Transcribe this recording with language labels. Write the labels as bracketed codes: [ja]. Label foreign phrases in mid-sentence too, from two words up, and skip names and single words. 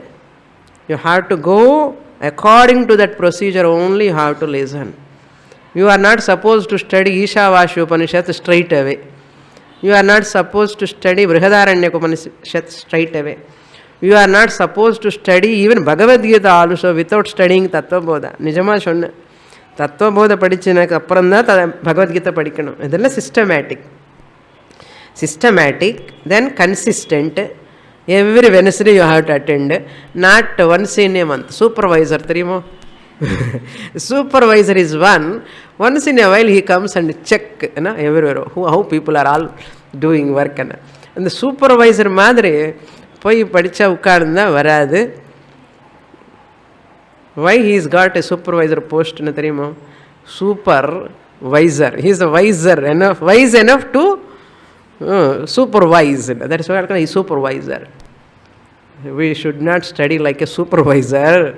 [en] You have to go according to that procedure only you have to listen. You are not supposed to study Ishavasya Upanishad straight away. You are not supposed to study Brihadaranyaka Upanishad straight away. You are not supposed to study even Bhagavad Gita also without studying Tattvabodha. [ta] நிஜமா சொன்னா. தத்வபோதா படிச்சதுக்கு அப்புறம் தான் பகவத் கீதா படிக்கணும். இதெல்லாம் systematic. [en] Systematic, then consistent, Every Wednesday you have to attend, not once in a month. Supervisor, therimo. Supervisor is one. Once in a while he comes and check everywhere how people are all doing work. And the supervisor [ta] மாதிரி போய் படிச்சு உக்காந்தா வராது. [en] Why he's got a supervisor post [ta] ன தெரியுமா? [en] Supervisor. He's wise enough to supervise. That's why he's supervisor. We should not study like a supervisor.